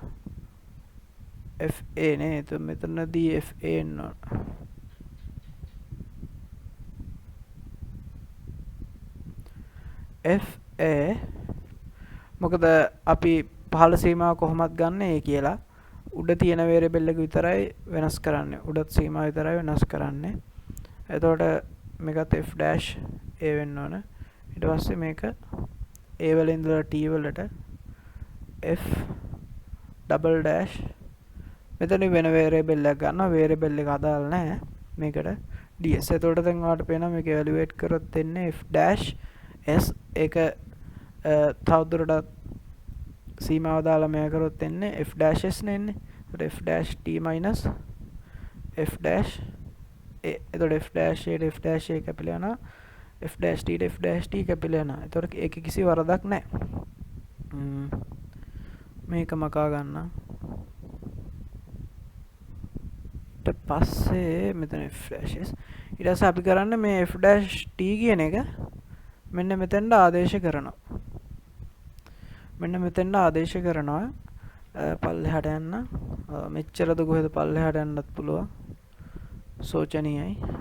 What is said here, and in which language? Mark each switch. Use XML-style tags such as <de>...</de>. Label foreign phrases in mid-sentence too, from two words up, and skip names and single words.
<si>fa නේ તો මෙතනදී fa එන්න ඕන fa මොකද අපි පහළ සීමාව කොහොමද ගන්න ඒ කියලා උඩ තියෙන වේරියබල් එක විතරයි වෙනස් කරන්නේ උඩත් සීමාව විතරයි වෙනස් කරන්නේ එතකොට මේකත්</si> <en>f dash a</en> <si>වෙන්න ඕන ඊට පස්සේ මේක a වලින් ඉඳලා t වලට</si> <en>f double dash</en> <si>මෙතන වෙන වේරියබල් එකක් ගන්නවා වේරියබල් එක අදාළ නැහැ මේකට ds එතකොට දැන් ඔයාලට පේනවා මේක ඉවැලුවේට් කරොත් එන්නේ</si> <en>f dash s</en> <si>ඒක තවදුරටත් සීමාව දාලා මෙයා කරොත් එන්නේ</si> <en>f dash s</en> <si>නේ එන්නේ එතකොට</si> <en>f dash t minus f dash a</en> <si>එතකොට</si> <en>f dash a f dash a</en> <si>කැපිලා යනවා</si> <en>f dash t f dash t</en> <si>කැපිලා යනවා එතකොට ඒක කිසි වරදක් නැහැ මේක මකා ගන්න ඊට පස්සේ මෙතන</si> <en>f dash s</en> <si>ඊට පස්සේ අපි කරන්නේ මේ</si> <en>f dash t</en> <si>කියන එක මෙන්න මෙතෙන්ට ආදේශ කරනවා මෙන්න මෙතෙන්ට ආදේශ කරනවා පල්ලෙහාට යන්න මෙච්චරද කොහෙද පල්ලෙහාට යන්නත් පුළුවන් සෝචනීයයි</si>